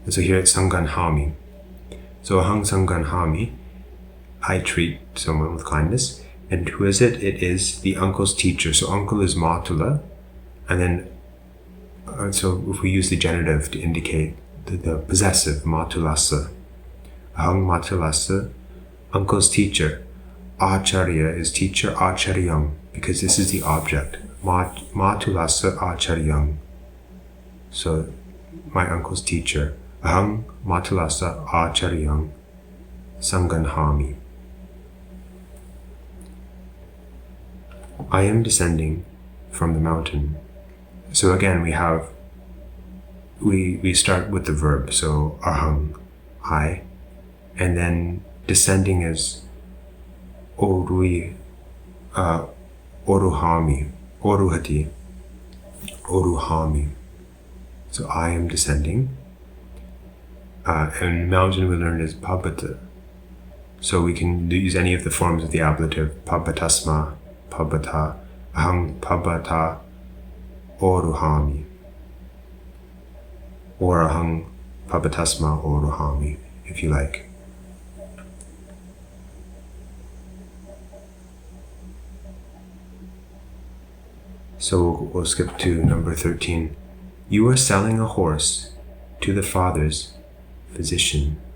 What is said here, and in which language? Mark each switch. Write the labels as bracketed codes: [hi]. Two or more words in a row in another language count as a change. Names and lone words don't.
[en] And so here it's Sanganhami. [pi] So ahang Sanganhami, [en] I treat someone with kindness. And who is it? It is the uncle's teacher. So uncle is matula. And then, so if we use the genitive to indicate the possessive, [pi] matulasa. Ahang matulasa, [en] uncle's teacher. Acharya is teacher, acharyam, because this is the object. [pi] Matulasa acharyam. [en] So, my uncle's teacher. [pi] Ahang matulasa acharyam sanganhami. [en] I am descending from the mountain. So again, we start with the verb. So ahang, I, and then descending is [pi] oruhami, oruhati, oruhami. [en] So I am descending. And mountain we learned is pabata. So we can use any of the forms of the ablative. [pi] Pabatasma, pabata, ahang pabata, oruhami. Or ahang pabatasma oruhami, [en] if you like. So we'll skip to number 13. You are selling a horse to the father's physician.